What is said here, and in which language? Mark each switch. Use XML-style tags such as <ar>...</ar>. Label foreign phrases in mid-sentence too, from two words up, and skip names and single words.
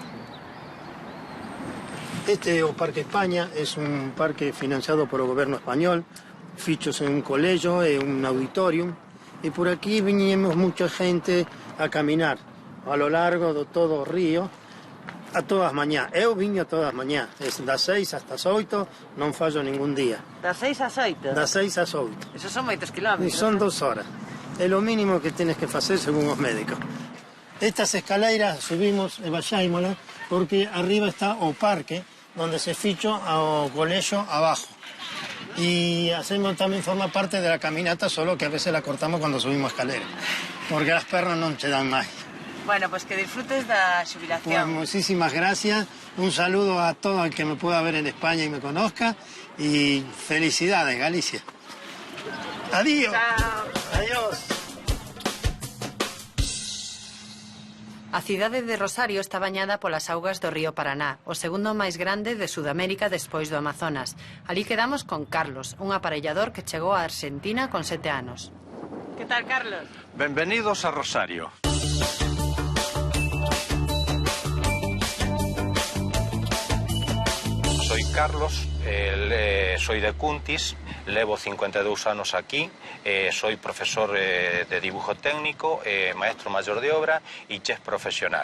<es>Este es el Parque España, es un parque financiado por el gobierno español, fichos en un colegio, en un auditorium, y por aquí vinimos mucha gente a caminar a lo largo de todo el río, a todas mañanas.</es> <gl>Eu viño a todas mañanas, es das 6 hasta as 8, non fallo ningún día. Das 6 ás 8? Das 6 ás 8. Esos son moitos kilómetros.</gl> <es>Y son 2 horas. Es lo mínimo que tienes que hacer según los médicos. Estas escaleras subimos</es> <gl>e baixámolas</gl> <es>porque arriba está o parque donde se fichó ao colegio abajo. Y hacemos también forma parte de la caminata, solo que a veces la cortamos cuando subimos escaleras, porque las pernas no te dan más. Bueno, pues que disfrutes la jubilación. Pues muchísimas gracias, un saludo a todo el que me pueda ver en España y me conozca, y felicidades, Galicia. Adiós. Chao. Adiós.</es> <gl>A cidade de Rosario está bañada polas augas do río Paraná, o segundo máis grande de Sudamérica despois do Amazonas. Alí quedamos con Carlos, un aparellador que chegou a Argentina con 7 anos.</gl> <es>¿Qué tal, Carlos? Bienvenidos a Rosario. Soy Carlos, soy de Cuntis,</es> <gl>levo 52 anos aquí,</gl> <es>soy profesor de dibujo técnico, maestro mayor de obra y chef profesional.</es>